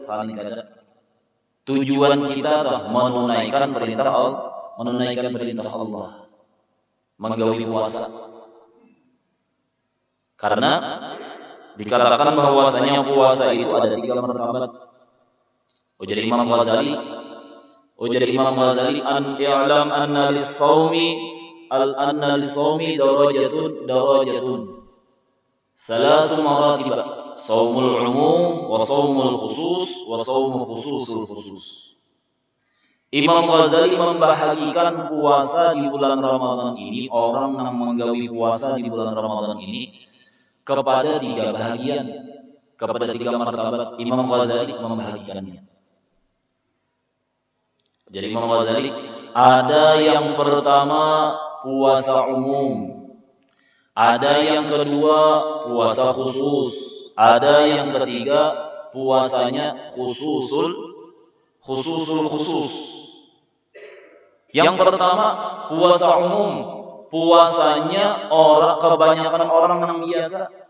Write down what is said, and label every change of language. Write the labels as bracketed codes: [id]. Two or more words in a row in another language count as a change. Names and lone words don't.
[bjn] Tujuan kita menunaikan perintah Allah, menggawi puasa. Karena dikatakan bahwasanya puasa itu ada 3 martabat. Ujar Imam Ghazali, [ar] أن اعلم أن للصوم درجات. ثلاث مراتب, صوم العموم وصوم الخصوص وصوم خصوص الخصوص. [bjn] Imam Ghazali membahagikan puasa di bulan Ramadan ini, orang yang menggawi puasa di bulan Ramadan ini kepada 3 bahagian, kepada 3 martabat. Imam Ghazali membahagikannya. Jadi Imam Ghazali ada yang pertama puasa umum, ada yang kedua puasa khusus, ada yang ketiga puasanya khusus. Yang pertama puasa umum, puasanya kebanyakan orang yang biasa.